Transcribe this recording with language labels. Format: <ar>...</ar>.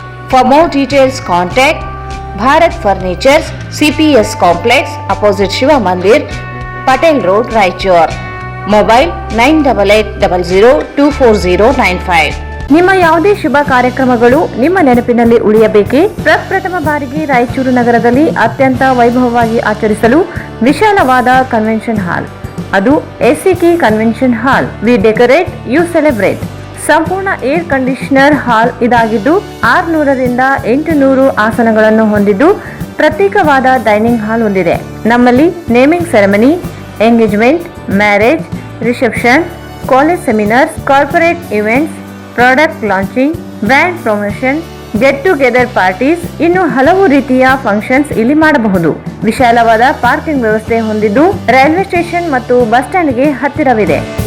<en>For more details, contact Bharat Furnitures, CPS Complex, opposite Shiva Mandir, Patel Road, Raichur. Mobile 9880024095.</en> <kn>ನಿಮ್ಮ ಯಾವುದೇ ಶುಭ ಕಾರ್ಯಕ್ರಮಗಳು ನಿಮ್ಮ ನೆನಪಿನಲ್ಲಿ ಉಳಿಯಬೇಕೇ? ಪ್ರಪ್ರಥಮ ಬಾರಿಗೆ ರಾಯಚೂರು ನಗರದಲ್ಲಿ ಅತ್ಯಂತ ವೈಭವವಾಗಿ ಆಚರಿಸಲು ವಿಶಾಲವಾದ ಕನ್ವೆನ್ಷನ್ ಹಾಲ್, ಅದು SCK convention hall.</kn> <en>We decorate, you celebrate.</en> <kn>ಸಂಪೂರ್ಣ ಏರ್ ಕಂಡೀಷನರ್ ಹಾಲ್ ಇದಾಗಿದ್ದು 600ರಿಂದ 800 ಆಸನಗಳನ್ನು ಹೊಂದಿದ್ದು ಪ್ರತ್ಯೇಕವಾದ ಡೈನಿಂಗ್ ಹಾಲ್ ಹೊಂದಿದೆ. ನಮ್ಮಲ್ಲಿ naming ceremony,</kn> <en>engagement, marriage, reception, college seminars, corporate events, product launching, brand promotion, get together parties,</en> <kn>ಇನ್ನು ಹಲವು ರೀತಿಯ ಫಂಕ್ಷನ್ಸ್ ಇಲ್ಲಿ ಮಾಡಬಹುದು. ವಿಶಾಲವಾದ ಪಾರ್ಕಿಂಗ್ ವ್ಯವಸ್ಥೆ ಹೊಂದಿದ್ದು ರೈಲ್ವೆ ಸ್ಟೇಷನ್ ಮತ್ತು ಬಸ್ ಸ್ಟ್ಯಾಂಡ್ಗೆ ಹತ್ತಿರವಿದೆ.</kn>